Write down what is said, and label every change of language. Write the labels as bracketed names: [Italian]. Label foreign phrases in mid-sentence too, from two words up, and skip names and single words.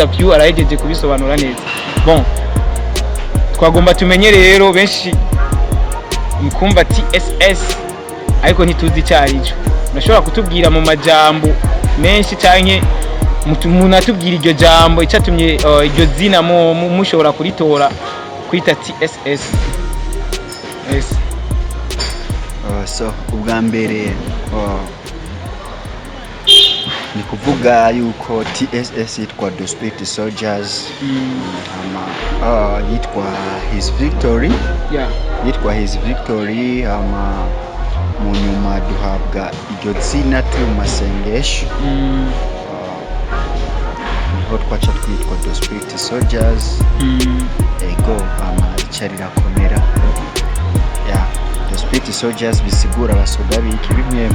[Rundi] Pew arahejeje kubisobanura neza bon twagomba tumenye rero benshi mukumva TSS ariko ntituzi cyarico nashobora kutubwira mu majambo menshi canke umuntu atubwira iryo jambo icatumye iryo zina mushobora kuritora kwita TSS. Yes. So ubwa mbere ni kuvuga yuko TSS yitwa The Spirit Soldiers yitwa His Victory yitwa His Victory mu nyuma duhabwa iryo zina turi mu masengesho niho twaca twitwa The Spirit Soldiers ego icarira komera The Spirit Soldiers bisigura abasoda biki bimwe